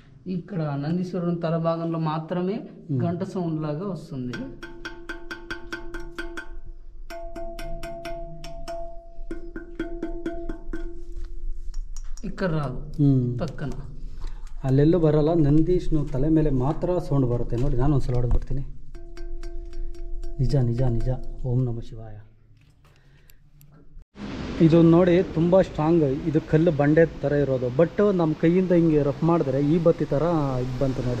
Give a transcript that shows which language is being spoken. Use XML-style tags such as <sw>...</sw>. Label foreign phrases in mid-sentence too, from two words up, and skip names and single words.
<te>ఇక్కడ నందీశ్వరుని తల భాగంలో మాత్రమే గంట సౌండ్ లాగా వస్తుంది. ఇక్కడ రాదు,</te> <kn>ಪಕ್ಕನ ಅಲ್ಲೆಲ್ಲೂ ಬರಲ್ಲ. ನಂದೀಶ್ನು ತಲೆ ಮೇಲೆ ಮಾತ್ರ ಸೌಂಡ್ ಬರುತ್ತೆ ನೋಡಿ. ನಾನು ಒಂದ್ಸಲ ಹೊಡೆದ್ಬಿಡ್ತೀನಿ. ನಿಜ ನಿಜ ನಿಜ. ಓಂ ನಮಃ ಶಿವಾಯ. ಇದು ನೋಡಿ ತುಂಬ ಸ್ಟ್ರಾಂಗ್. ಇದು ಕಲ್ಲು ಬಂಡೆ ಥರ ಇರೋದು. ಬಟ್ ನಮ್ಮ ಕೈಯಿಂದ ಹಿಂಗೆ ರಫ್ ಮಾಡಿದ್ರೆ ಈ ಬತ್ತಿ ಥರ ಇದು ಬಂತು ನೋಡಿ.</kn>